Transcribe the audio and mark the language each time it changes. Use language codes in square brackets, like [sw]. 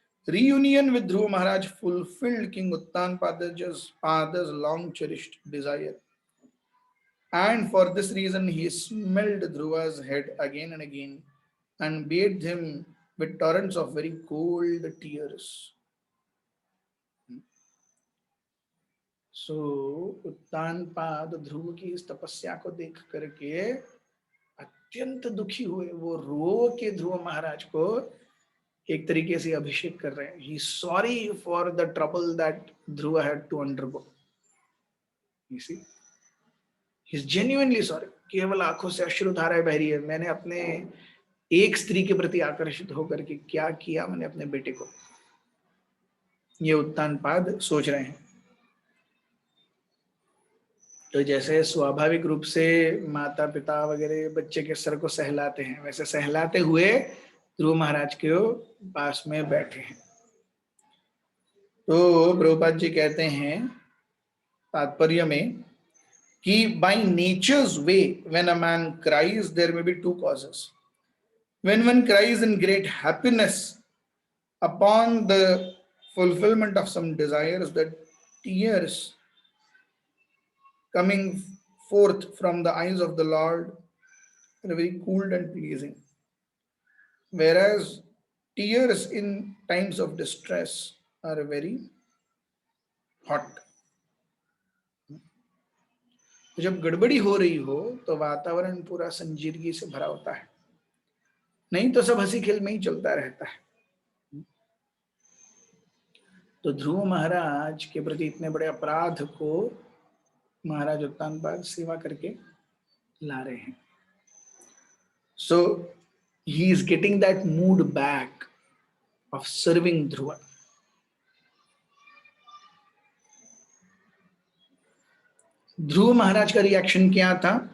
[en] Reunion with Dhruva Maharaj fulfilled King Uttanpada's father's long cherished desire. And for this reason he smelled Dhruva's head again and again and bathed him with torrents of very cold tears. [hi] So Uttanpad ध्रुव की इस तपस्या को देख करके अत्यंत दुखी हुए. वो रो के ध्रुव महाराज को एक तरीके से अभिषेक कर रहे हैं. [en] He is sorry for the trouble that Dhruva had to undergo. You see, he is genuinely sorry. [hi] केवल आंखों से अश्रुधाराएं बह रही है. मैंने अपने एक स्त्री के प्रति आकर्षित होकर के क्या किया मैंने अपने बेटे को, ये उत्तानपाद सोच रहे हैं. तो जैसे स्वाभाविक रूप से माता पिता वगैरह बच्चे के सर को सहलाते हैं, वैसे सहलाते हुए ध्रुव महाराज के पास में बैठे हैं। तो प्रभुपाद जी कहते हैं तात्पर्य में कि [en] By nature's way when a man cries there may be two causes. When one cries in great happiness upon the fulfillment of some desires, the tears coming forth from the eyes of the Lord are very cool and pleasing, whereas tears in times of distress are very hot. [hi] जब गड़बड़ी हो रही हो तो वातावरण पूरा संजीदगी से भरा होता है, नहीं तो सब हंसी खेल में ही चलता रहता है। तो ध्रुव महाराज के प्रति इतने बड़े अपराध को महाराज उत्तानपाद सेवा करके ला रहे हैं। [en] So he is getting that mood back of serving Dhruva. [hi] ध्रुव महाराज का रिएक्शन क्या था?